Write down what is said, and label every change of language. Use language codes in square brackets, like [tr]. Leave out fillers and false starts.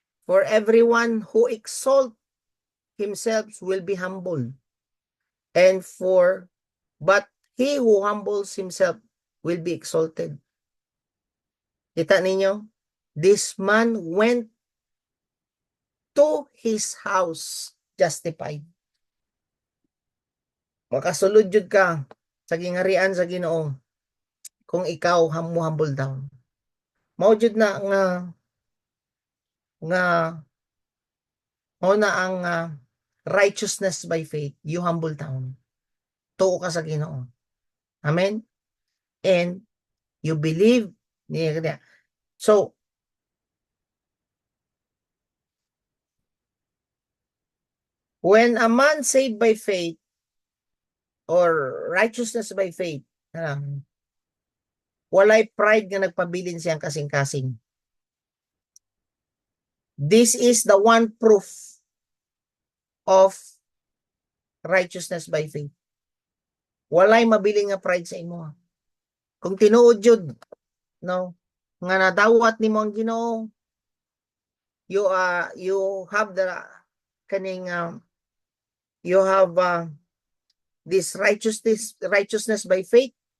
[en] For everyone who exalt himself will be humbled. But he who humbles himself will be exalted. [ceb] Kita ninyo? [en] This man went to his house justified. [ceb] Makasulod jud ka sa gingarian sa Ginoo kung ikaw humble down. Mao jud na mao na ang righteousness by faith, [en] you humble down. [ceb] Tuo ka sa Ginoo. Amen? [en] And you believe niya. So, when a man saved by faith or righteousness by faith, [ceb] walay pride nga nagpabilin siyang kasing-kasing. [en] This is the one proof of righteousness by faith. [ceb] Walay mabiling nga pride sa imo. Kung tinuod jud, no, nga nadawat nimo ang Ginoo, you have the kaning [en] you have this righteousness by faith.